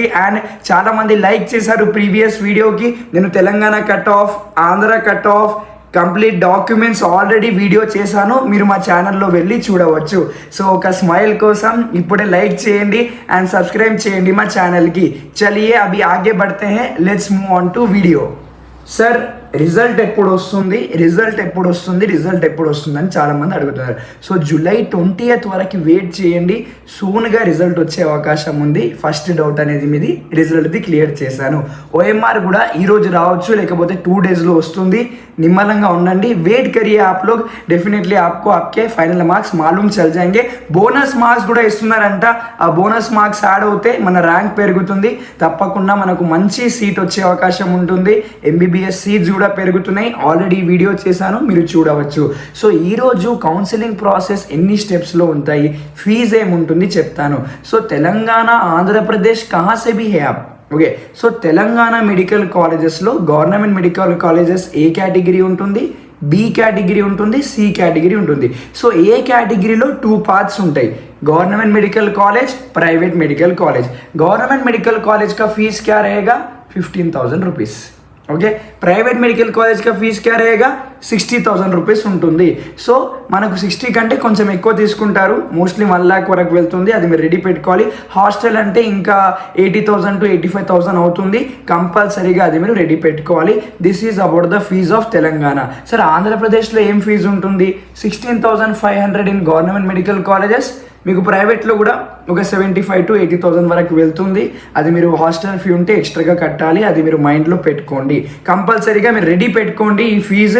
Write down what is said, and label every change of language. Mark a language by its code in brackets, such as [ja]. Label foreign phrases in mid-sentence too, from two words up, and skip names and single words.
[te] అండ్ చాలామంది లైక్ చేశారు [en] previous videoకి। [te] నేను తెలంగాణ [en] cut off, [te] ఆంధ్ర [en] cut off complete documents already video [te] చేశాను, మీరు మా ఛానల్లో వెళ్ళి చూడవచ్చు। సో ఒక స్మైల్ కోసం ఇప్పుడే లైక్ చేయండి అండ్ సబ్స్క్రైబ్ చేయండి మా ఛానల్కి। [hi] चलिए अभी आगे बढ़ते हैं, [en] let's move on to video. [te] సార్ రిజల్ట్ ఎప్పుడు వస్తుంది, రిజల్ట్ ఎప్పుడు వస్తుంది, రిజల్ట్ ఎప్పుడు వస్తుంది అని చాలామంది అడుగుతున్నారు। సో జూలై 20th వరకు వెయిట్ చేయండి, సూన్గా రిజల్ట్ వచ్చే అవకాశం ఉంది। [en] first doubt [te] అనేది మీది రిజల్ట్ది క్లియర్ చేశాను। ఓఎంఆర్ కూడా ఈరోజు రావచ్చు, లేకపోతే 2 daysలో వస్తుంది। నిమ్మలంగా ఉండండి, [hi] वेट करिए आप लोग, डेफिनेटली आपको आपके फाइनल मार्क्स मालूम चल जाएंगे। [en] bonus marks [te] కూడా ఇస్తున్నారంట, ఆ [en] bonus marks [te] యాడ్ అవుతే మన ర్యాంక్ పెరుగుతుంది, తప్పకుండా మనకు మంచి సీట్ వచ్చే అవకాశం ఉంటుంది। [en] MBBS seats [te] కూడా పెరుగుతున్నాయి, ఆల్రెడీ వీడియో చేశాను, మీరు చూడవచ్చు। సో ఈరోజు [en] counselling process [te] ఎన్ని స్టెప్స్లో ఉంటాయి, ఫీజు ఏముంటుంది చెప్తాను। [hi] सो तेलंगाणा, आंध्रप्रदेश कहाँ से भी हैं आप, [te] ఓకే। సో తెలంగాణ [en] medical collegesలో government medical colleges A category [te] ఉంటుంది, [en] B category [te] ఉంటుంది, [en] C category [te] ఉంటుంది। సో [en] A categoryలో [te] 2 parts ఉంటాయి, [en] government medical college, private medical college. government medical college [hi] का फीस क्या रहेगा, 15,000 रुपीज़, ఓకే। [en] private medical college [hi] का फीस क्या रहेगा, 60,000 रुपीज़ ఉంటుంది। [te] సో మనకు 60 కంటే కొంచెం ఎక్కువ తీసుకుంటారు, మోస్ట్లీ 1 lakh వరకు వెళ్తుంది, అది మీరు రెడీ పెట్టుకోవాలి। హాస్టల్ అంటే ఇంకా 80,000 to 85,000 అవుతుంది, కంపల్సరీగా అది మీరు రెడీ పెట్టుకోవాలి। [en] this is about the fees of Telangana. [te] సరే ఆంధ్రప్రదేశ్లో ఏం ఫీజు ఉంటుంది, [en] 16,500 in government medical colleges, [te] మీకు ప్రైవేట్లో కూడా ఒక 75,000 to 80,000 వరకు వెళ్తుంది, అది మీరు [en] hostel fee [te] ఉంటే ఎక్స్ట్రాగా కట్టాలి, అది మీరు మైండ్లో పెట్టుకోండి, కంపల్సరీగా మీరు రెడీ పెట్టుకోండి ఈ ఫీజు।